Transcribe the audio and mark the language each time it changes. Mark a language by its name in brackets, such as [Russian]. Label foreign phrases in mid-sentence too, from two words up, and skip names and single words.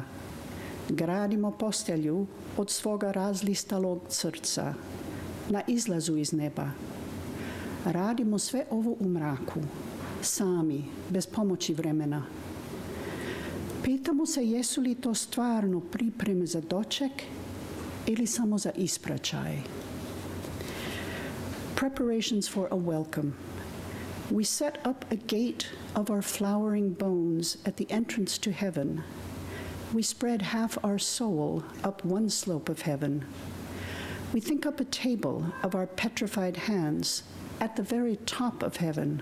[Serbian] Gradimo postelju od svoga razlistalog srca na izlazu iz neba. Radimo sve ovo u mraku, sami, bez pomoći vremena. Pitamo se jesu li to stvarno pripreme za doček ili samo za ispraćaj. [English] Preparations for a welcome. We set up a gate of our flowering bones at the entrance to heaven. We spread half our soul up one slope of heaven. We think up a table of our petrified hands at the very top of heaven.